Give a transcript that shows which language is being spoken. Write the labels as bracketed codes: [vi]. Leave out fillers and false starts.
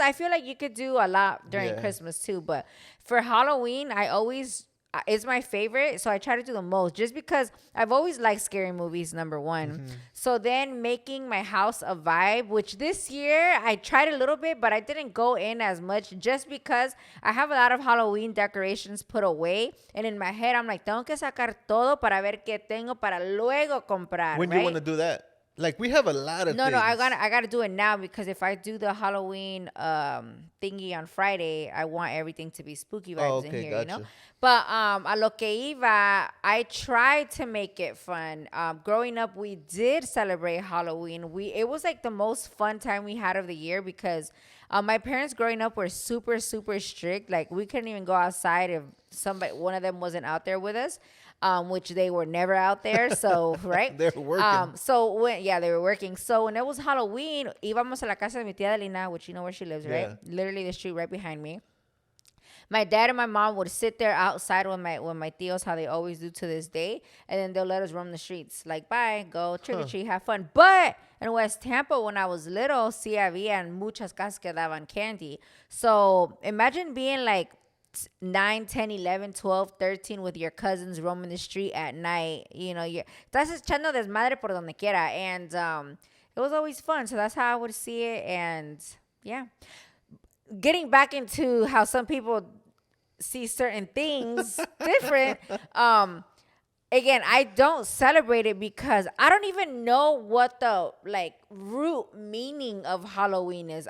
[en] I feel like you could do a lot during Christmas too. But for Halloween, it's my favorite, so I try to do the most just because I've always liked scary movies, number one. Mm-hmm. So then making my house a vibe, which this year I tried a little bit, but I didn't go in as much just because I have a lot of Halloween decorations put away. And in my head, I'm like, [es] tengo que sacar todo para ver qué tengo para luego comprar. [en] When do you want to do that? Like, we have a lot of things. No, I gotta do it now because if I do the Halloween thingy on Friday, I want everything to be spooky vibes in here, gotcha. But [es] a lo que iba, [en] I tried to make it fun. Growing up, we did celebrate Halloween. It was like the most fun time we had of the year because my parents growing up were super, super strict. Like, we couldn't even go outside if one of them wasn't out there with us. Which they were never out there. So, right? They were working. They were working. So when it was Halloween, [es] íbamos a la casa de mi tía Adelina, [en] which you know where she lives, right? Literally the street right behind me. My dad and my mom would sit there outside with my tios, how they always do to this day, and then they'll let us roam the streets. Like, bye, go trick or treat, have fun. But in West Tampa, when I was little, [es] sí había muchas casas que daban candy. [en] So imagine being like 9, 10, 11, 12, 13 with your cousins roaming the street at night. [es] Estás echando desmadre por donde quiera. [en] And it was always fun. So that's how I would see it. And yeah. Getting back into how some people see certain things different. Again, I don't celebrate it because I don't even know what the root meaning of Halloween is.